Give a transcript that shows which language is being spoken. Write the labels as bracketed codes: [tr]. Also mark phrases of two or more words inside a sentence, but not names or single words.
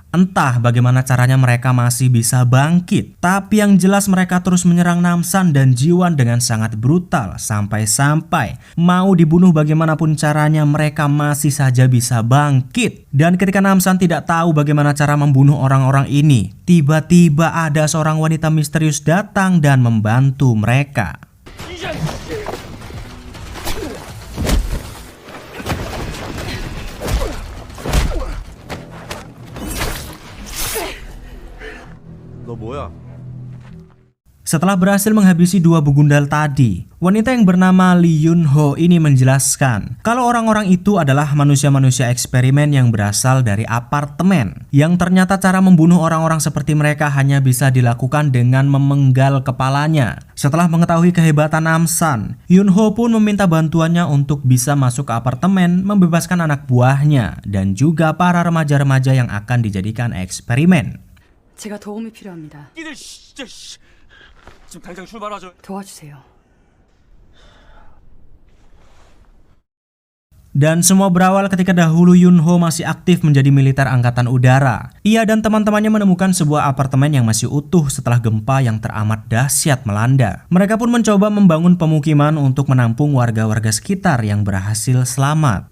[id] Entah bagaimana caranya mereka masih bisa bangkit, tapi yang jelas mereka terus menyerang Namsan dan Ji-won dengan sangat brutal sampai-sampai mau dibunuh bagaimanapun caranya mereka masih saja bisa bangkit. Dan ketika Namsan tidak tahu bagaimana cara membunuh orang-orang ini, tiba-tiba ada seorang wanita misterius datang dan membantu mereka. [ko] 너 뭐야? [id] Setelah berhasil menghabisi dua begundal tadi, wanita yang bernama Lee Yun-ho ini menjelaskan kalau orang-orang itu adalah manusia-manusia eksperimen yang berasal dari apartemen, yang ternyata cara membunuh orang-orang seperti mereka hanya bisa dilakukan dengan memenggal kepalanya. Setelah mengetahui kehebatan Namsan, Yun-ho pun meminta bantuannya untuk bisa masuk ke apartemen, membebaskan anak buahnya dan juga para remaja-remaja yang akan dijadikan eksperimen. [ko] 제가 도움이 필요합니다. 이들 진짜 지금 당장 출발하죠. 도와주세요. [id] Dan semua berawal ketika dahulu Yun-ho masih aktif menjadi militer angkatan udara. Ia dan teman-temannya menemukan sebuah apartemen yang masih utuh setelah gempa yang teramat dahsyat melanda. Mereka pun mencoba membangun pemukiman untuk menampung warga-warga sekitar yang berhasil selamat.